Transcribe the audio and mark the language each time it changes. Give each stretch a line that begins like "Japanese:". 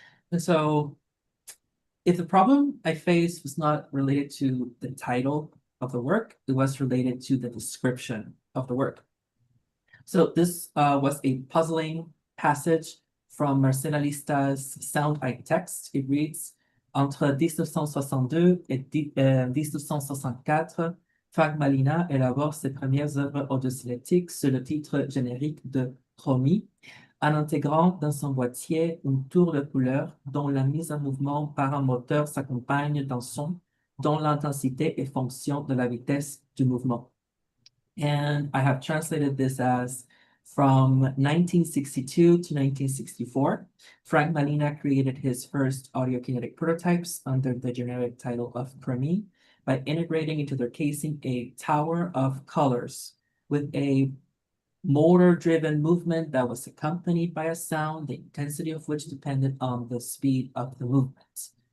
English: And so if the problem I faced was not related to the title of the work, it was related to the description of the work. So this was a puzzling passage from Marcella Lista's sound-eye text.
French: It reads, Entre 1962 et 1964, Frank Malina élabore ses premières œuvres audiocinétiques sous le titre générique de Chromie, en intégrant dans son boîtier une tour de couleur dont la mise en mouvement par un moteur s'accompagne d'un son dont l'intensité est fonction de la vitesse du mouvement.
English: And I have translated this as from 1962 to 1964, Frank Malina created his first audio-kinetic prototypes under the generic title of Chromie by integrating into their casing a tower of colors with a motor-driven movement that was accompanied by a sound, the intensity of which depended on the speed of the movement.